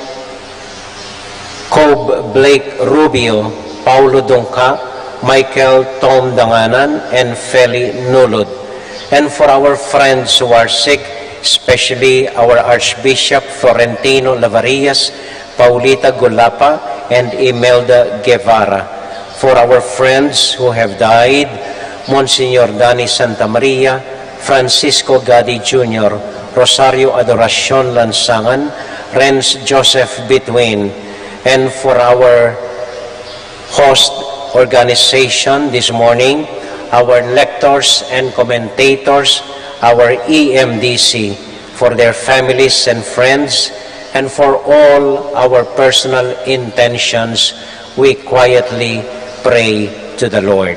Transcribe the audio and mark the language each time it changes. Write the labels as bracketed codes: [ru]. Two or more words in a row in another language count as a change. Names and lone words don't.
[en] Cobb Blake Rubio, Paulo Dongka, Michael Tom Danganan, and Feli Nulod. And for our friends who are sick, especially our Archbishop Florentino Lavarias, Paulita Gulapa, and Imelda Guevara. For our friends who have died, Monsignor Dani Santa Maria, Francisco Gadi Jr., Rosario Adoracion Lansangan, Renz Joseph Between, and for our host organization this morning, our lectors and commentators, our EMDC, for their families and friends, and for all our personal intentions, we quietly pray to the Lord.